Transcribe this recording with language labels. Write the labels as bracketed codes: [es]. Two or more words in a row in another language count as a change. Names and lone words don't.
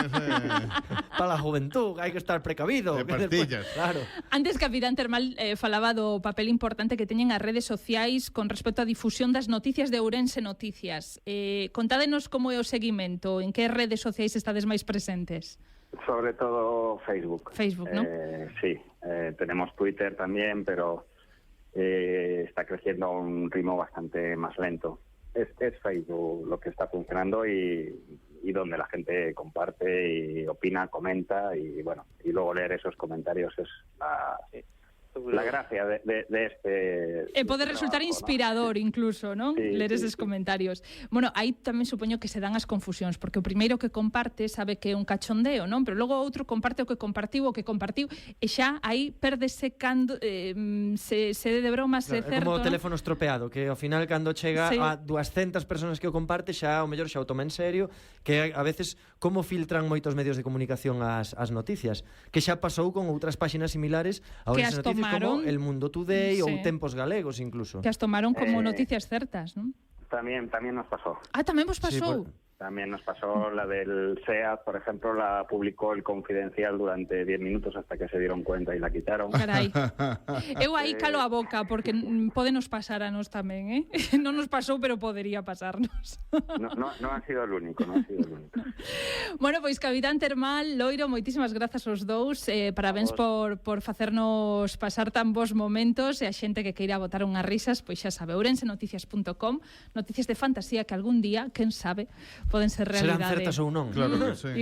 [gl] Para a juventud, hai que estar precavido. De que despois- pastillas. Claro. Antes, Capitán Termal falaba do papel importante que teñen as redes sociais con respecto á difusión das noticias de Ourense Noticias. Contádenos como é o seguimento, en que redes sociais estades máis presentes? [es] Sobre todo Facebook. Facebook, ¿no? Sí, tenemos Twitter también, pero está creciendo a un ritmo bastante más lento. Es Facebook lo que está funcionando y donde la gente comparte y opina, comenta y bueno, y luego leer esos comentarios es la gracia de este... [gl] Pode resultar [es] trabajo, ¿no? [gl] inspirador incluso, non? [es] Sí, [gl] Ler [es] sí, [gl] eses [es] sí. [gl] comentarios. Bueno, aí tamén supoño que se dan as confusións, porque o primeiro que comparte sabe que é un cachondeo, non? Pero logo o outro comparte o que compartiu, e xa aí pérdese cando se de broma, se Claro, é certo, como o non? teléfono estropeado, que ao final cando chega [es] Sí. [gl] a 200 personas que o comparte xa o mellor xa o toma en serio, que a veces como filtran moitos medios de comunicación as noticias, que xa pasou con outras páxinas similares a Que outras as noticias como tomaron, El Mundo Today ou sí. Tempos Galegos incluso. Que as tomaron como noticias certas, non? [es] También nos pasó. [gl] Ah, tamén vos [es] Sí, [gl] pasou? [es] También nos pasó la del SEAT, por ejemplo, la publicó el Confidencial durante 10 minutos hasta que se dieron cuenta y la quitaron. [gl] Carai. Eu aí calo a boca, porque podenos pasar a nos tamén, Non nos pasou, pero podería pasarnos. [es] No ha sido el único, no ha sido el único. [gl] Bueno, pois Capitán Termal, Loiro, moitísimas grazas aos dous. Parabéns por facernos pasar tan bons momentos e a xente que queira botar unhas risas, pois xa sabe, ourensenoticias.com, noticias de fantasía que algún día, quen sabe, poden ser Serán realidade. certas ou non. Claro que sí.